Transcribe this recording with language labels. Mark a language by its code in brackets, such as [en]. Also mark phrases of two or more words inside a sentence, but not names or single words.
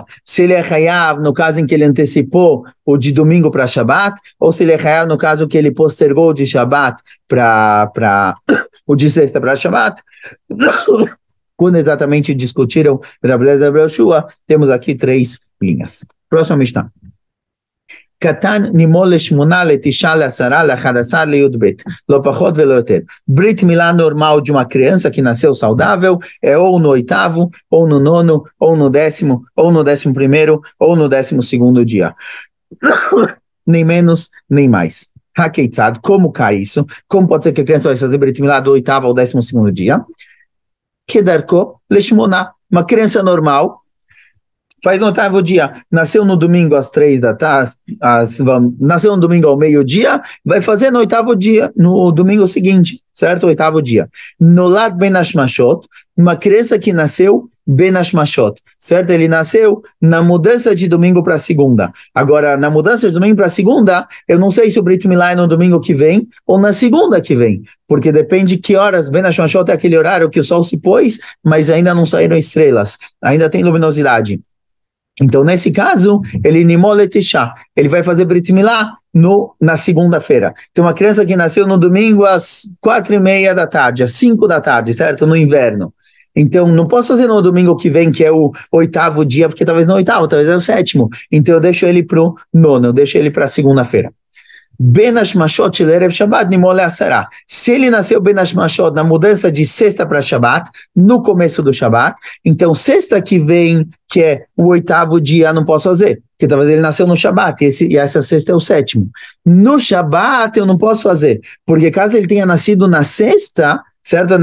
[pt] Se ele é Hayav no caso em que ele antecipou o de domingo para Shabat, ou se ele é Hayav no caso que ele postergou de Shabat para o de sexta para Shabat. Quando exatamente discutiram Ablezer e Rabi Yoshua, temos aqui 3 linhas. Próxima Mishnah. [he] קטן נימול לשמונה לתשעה לעשרה לאחד עשר לשנים עשר לא פחות ולא יותר. ברית מילה [pt] normal de uma criança que nasceu saudável é ou no 8º, ou no 9º, ou no 10º, ou no 11º, ou no 12º dia. Nem menos, nem mais. Hakeitzad, como cai isso? Como pode ser que a criança vai fazer [he] ברית מילה [pt] do 8º ao 12º dia? [he] כדרכו לשמונה, [pt] uma criança normal, faz no 8º dia, nasceu no domingo às 3 da tarde, nasceu no domingo ao meio-dia, vai fazer no 8º dia, no domingo seguinte, certo? 8º dia. [he] נולד בין השמשות, [pt] uma criança que nasceu [he] בין השמשות, [pt] certo? Ele nasceu na mudança de domingo para segunda. Agora, na mudança de domingo para segunda, eu não sei se o [he] ברית מילה [pt] é no domingo que vem ou na segunda que vem, porque depende de que horas. [he] בין השמשות [pt] é aquele horário que o sol se pôs, mas ainda não saíram estrelas, ainda tem luminosidade. Então, nesse caso, ele nimoletisha, ele vai fazer [he] ברית מילה [pt] na segunda-feira. Então, uma criança que nasceu no domingo às 4:30 da tarde, às 5 da tarde, certo? No inverno. Então, não posso fazer no domingo que vem, que é o 8º dia, porque talvez não é o 8º, talvez é o 7º. Então, eu deixo ele para o 9º, eu deixo ele para a segunda-feira. [he] בין השמשות לערב שבת נימול לעשרה. [pt] Se ele nasceu ben hashmashot na mudança de sexta para Shabbat, no começo do Shabbat, então sexta que vem, que é o 8º dia, não posso fazer, porque talvez ele nasceu no Shabbat, e essa sexta é o 7º. No Shabbat eu não posso fazer, porque caso ele tenha nascido na sexta, certo?